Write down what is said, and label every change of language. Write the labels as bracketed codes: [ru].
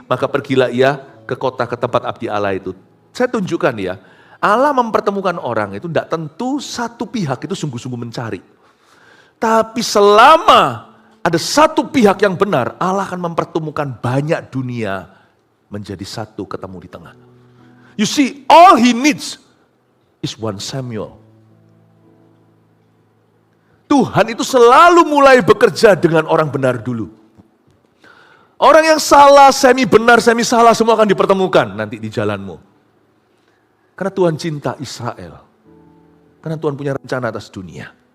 [id] Maka pergilah ia ke kota, ke tempat abdi Allah itu. Saya tunjukkan ya, Allah mempertemukan orang itu tidak tentu satu pihak itu sungguh-sungguh mencari. Tapi selama ada satu pihak yang benar, Allah akan mempertemukan banyak dunia menjadi satu ketemu di tengah. [en] You see, all he needs is one Samuel. [id] Tuhan itu selalu mulai bekerja dengan orang benar dulu. Orang yang salah, semi benar, semi salah, semua akan dipertemukan nanti di jalanmu. Karena Tuhan cinta Israel. Karena Tuhan punya rencana atas dunia.